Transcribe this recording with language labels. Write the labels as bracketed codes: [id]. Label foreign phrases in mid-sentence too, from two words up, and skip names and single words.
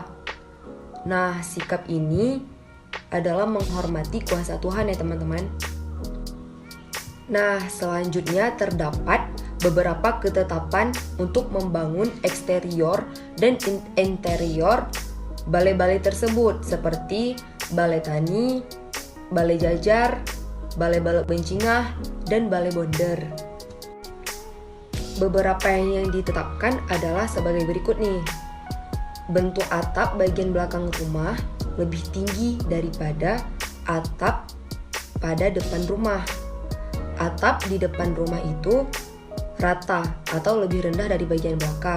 [id] Nah, sikap ini adalah menghormati kuasa Tuhan ya teman-teman. Nah, selanjutnya terdapat beberapa ketetapan untuk membangun eksterior dan interior balai-balai tersebut seperti balai tani, balai jajar, balai balok bencingah, dan balai bonder. Beberapa yang ditetapkan adalah sebagai berikut nih. Bentuk atap bagian belakang rumah lebih tinggi daripada atap pada depan rumah. Atap di depan rumah itu rata atau lebih rendah dari bagian belakang.